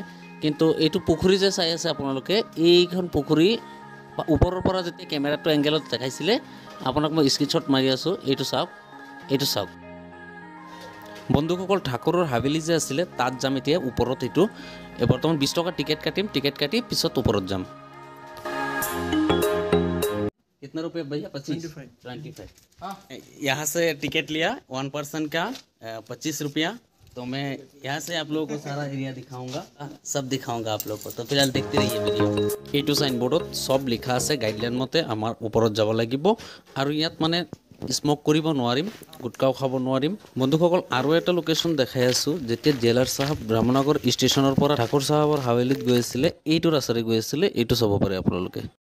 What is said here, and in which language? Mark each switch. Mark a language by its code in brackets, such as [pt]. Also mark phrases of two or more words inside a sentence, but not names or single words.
[as] কিন্তু এইটো পুখুৰী যে চাই আছে আপোনালোকে, এইখন পুখুৰী ওপৰৰ পৰা যেতিয়া কেমেৰাটো এংগেলত দেখাইছিলে, আপোনাক মই স্ক্ৰীনশ্বট মাৰি আছোঁ, এইটো চাওক, এইটো চাওক। বন্ধুসকল, ঠাকুৰৰ হাভেলি যে আছিলে, তাত যাম এতিয়া ওপৰত। এইটো বৰ্তমান 20 টকা টিকেট কাটিম, টিকেট কাটি পিছত ওপৰত যাম। [hi] कितना रुपये भैया? 25। यहाँ से टिकट लिया 1 पर्सन का 25 रुपया। तो मैं यहाँ से आप लोगों को सारा एरिया दिखाऊंगा, सब दिखाऊंगा आप लोगों को। तो फिलहाल देखते रहिए वीडियो। [as] এইটো সাইনবোর্ডত সব লিখা আছে, গাইডলাইন মতে আমাৰ ওপৰত যাব লাগিব। আৰু ইয়াত মানে স্মক কৰিব নোৱাৰিম, গুটকাও খাব নোৱাৰিম। বন্ধুসকল, আৰু এটা লোকেশ্যন দেখাই আছোঁ। যেতিয়া জেলাৰ চাহাব ৰামনগৰ ষ্টেচনৰ পৰা ঠাকুৰ চাহাবৰ হাৱেলিত গৈ আছিলে, এইটো ৰাস্তাৰে গৈ আছিলে, এইটো চাব পাৰে আপোনালোকে।